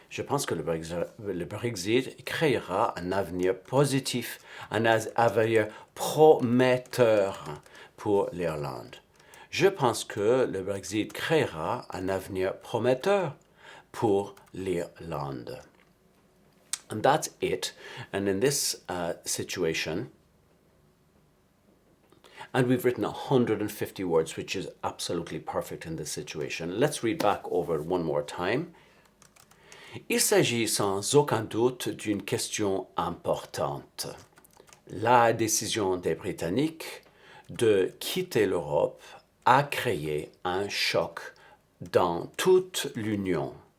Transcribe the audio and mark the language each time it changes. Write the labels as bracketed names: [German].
[French] Je pense que le Brexit créera un avenir positif, un avenir prometteur pour l'Irlande. Je pense que le Brexit créera un avenir prometteur pour l'Irlande. [English] And that's it. And in this situation, and we've written 150 words, which is absolutely perfect in this situation. Let's read back over it one more time. [French] Il s'agit sans aucun doute d'une question importante. La décision des Britanniques de quitter l'Europe a créé un choc dans toute l'Union.